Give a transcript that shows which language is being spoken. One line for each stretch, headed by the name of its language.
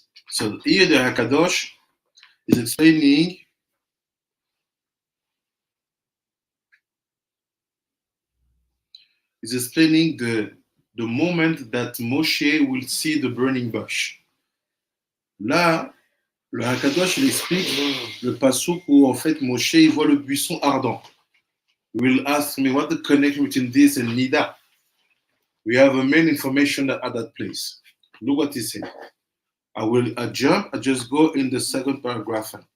English: So here the Hakadosh is explaining the moment that Moshe will see the burning bush.
French: Là, le Hakadosh il explique le pasuk où en fait Moshe il voit le buisson ardent.
English: You will ask me what the connection between this and Nida. We have a main information at that place. Look what he said. I just go in the second paragraph.